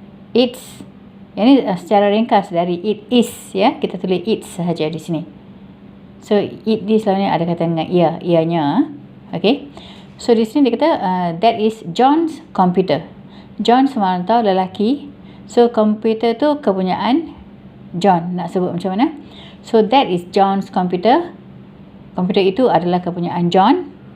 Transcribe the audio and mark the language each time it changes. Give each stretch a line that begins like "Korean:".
Malay: It's, yang ni secara ringkas dari it is ya, kita tulis it sahaja di sini. So it ni selalunya ada kaitan dengan ia, ianya. Okay, so di sini dia kata
English: that is John's computer.
Malay: John semua orang tahu lelaki, so computer tu kepunyaan John. Nak sebut macam mana?
English: So that is John's computer.
Malay: Komputer itu adalah kepunyaan John.